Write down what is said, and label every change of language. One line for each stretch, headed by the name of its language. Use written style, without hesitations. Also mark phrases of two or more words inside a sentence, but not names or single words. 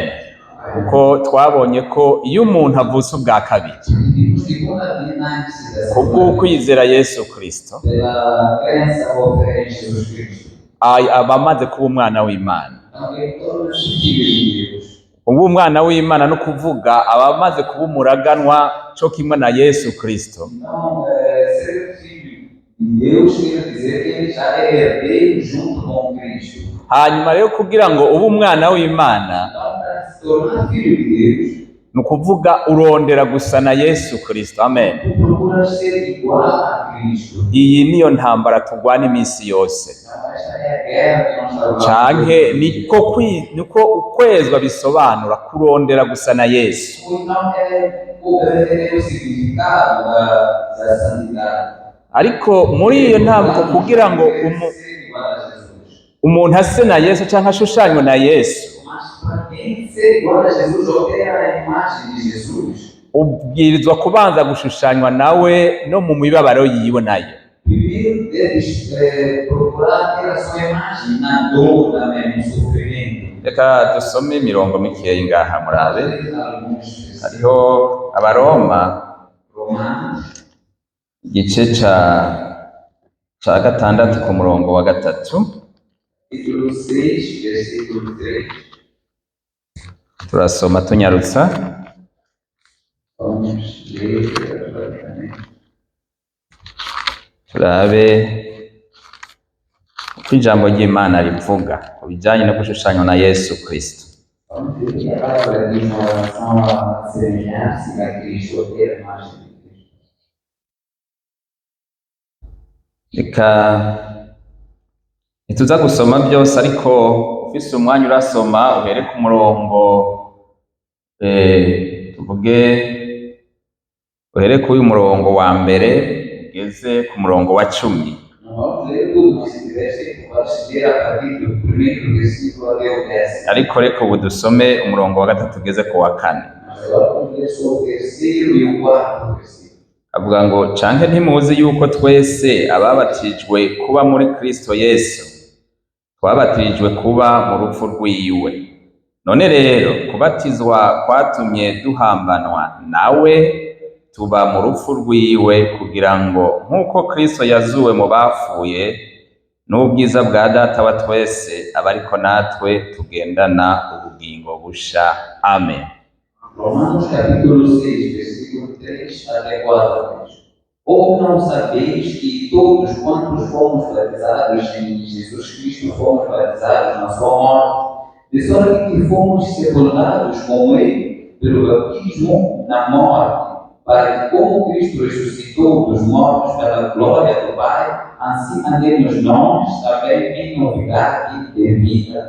Rundi: Kuko twabonye ko iyo umuntu avutse ubwa kabiri kubwo kwizera Yesu Kristo, aba amaze kuba umwana w'Imana. Ubu umwana w'Imana no kuvuga aba amaze kuba umuraganwa cyo kimwe na Yesu Kristo.
Portuguese: dizer que ele já é herdeiro junto com Cristo.
Rundi: hanyuma rero kugira ngo ube umwana w'Imana
Portuguese: Então, para se tornar filho de Deus,
Rundi: ni ukuvuga urondera gusa na Yesu Kristo. Amen.
Portuguese: tu procuras ser igual a Cristo.
Rundi: Iyi niyo ntambara turwana iminsi yose.
Portuguese: Então, esta é a guerra que nós travamos.
Rundi: Canke niko ukwezwa bisobanura kurondera gusa na Yesu.
Portuguese: Então, é o significado da santidade.
Rundi: Ariko muri iyo ntambwe kugira ngo
Portuguese: Ser igual a Jesus.
Rundi: umuntu ase na Yesu cyangwa ashushanywe na Yesu,
Portuguese: Mas para quem ser igual a Jesus ou ter a imagem de Jesus,
Rundi: ubwirizwa kubanza gushushanywa nawe no mu mibabaro yiwe nayo.
Portuguese: primeiro deves procurar ter a sua imagem na dor também, no sofrimento.
Rundi: Reka dusome imirongo mikeya ngaha murabe.
Portuguese: Alguns
Rundi: Hariho Abaroma
Portuguese: Romanos,
Rundi: igice ca gatandatu ku murongo wa gatatu,
Portuguese: capítulo 6, versículo 3.
Rundi: turasoma tunyarutsa.
Portuguese: Vamos ler rapidamente.
Rundi: Turabe uko ijambo ry'Imana rivuga ku bijyanye no gushushanywa na Yesu Kristo.
Portuguese: Vamos ver o que a palavra diz em relação à semelhança a Cristo, ou ter a imagem de Cristo.
Rundi: Reka ntituza gusoma byose, ariko ufise umwanya urasoma uhere ku murongo tuvuge uhere kuri uyu murongo wa mbere ugeze ku murongo wa 10.
Portuguese: Não vamos ler tudo, mas se tiver tempo, pode ler a partir do primeiro versículo até o 10.
Rundi: Ariko reka ubu dusome umurongo wa gatatu ugeze ku wa 4.
Portuguese: Mas agora vamos ler só o terceiro e o quarto versículo.
Rundi: Avuga ngo canke ntimuzi yuko twese ababatijwe kuba muri Kristo Yesu twabatirijwe kuba mu rupfu rwiwe. None rero kubatizwa kwatumye duhambanwa nawe tuba mu rupfu rwiwe, kugira ngo nk'uko Kristo yazuwe mu bapfuye n'ubwiza bwa Data wa twese abe ariko natwe tugendana ubugingo busha. Amen.
Portuguese: Romanos capítulo 6, versículo 3 até 4. Ou não sabeis que todos quantos fomos batizados em Jesus Cristo fomos batizados na sua morte, de sorte que fomos sepultados com ele pelo batismo na morte, para que como Cristo ressuscitou dos mortos pela glória do Pai, assim andemos nós também em novidade de vida.